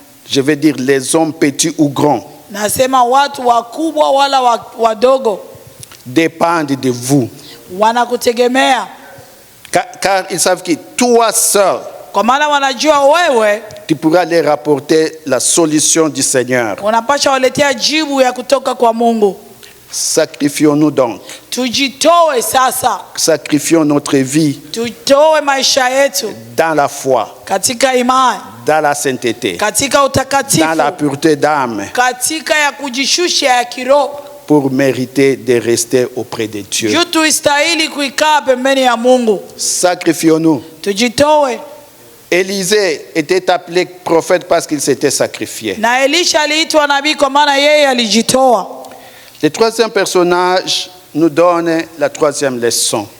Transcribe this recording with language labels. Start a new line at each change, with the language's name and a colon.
French: je veux dire les hommes petits ou grands,
Swahili: nasema watu wakubwa wala wadogo,
French: dépendent de vous.
Swahili: wanakutegemea.
French: Car ils savent que toi seul,
Swahili: Kwa maana wanajua wewe
French: tu pourras leur apporter la solution du Seigneur.
Swahili: unapasha waletea jibu ya kutoka kwa Mungu.
French: Sacrifions-nous donc.
Swahili: Tujitoe sasa.
French: Sacrifions notre vie
Swahili: Tutoe maisha yetu
French: dans la foi,
Swahili: katika imani,
French: dans la sainteté,
Swahili: katika utakatifu,
French: dans la pureté d'âme,
Swahili: katika ya kujishusha ya kiroho.
French: pour mériter de rester auprès de Dieu.
Swahili: Juu tuistahili kuikaa pembeni ya Mungu.
French: Sacrifions-nous.
Swahili: Tujitoe.
French: Élisée était appelé prophète parce qu'il s'était sacrifié.
Swahili: Na Elisha aliitwa nabii kwa maana yeye alijitoa.
French: Le troisième personnage nous donne la troisième leçon,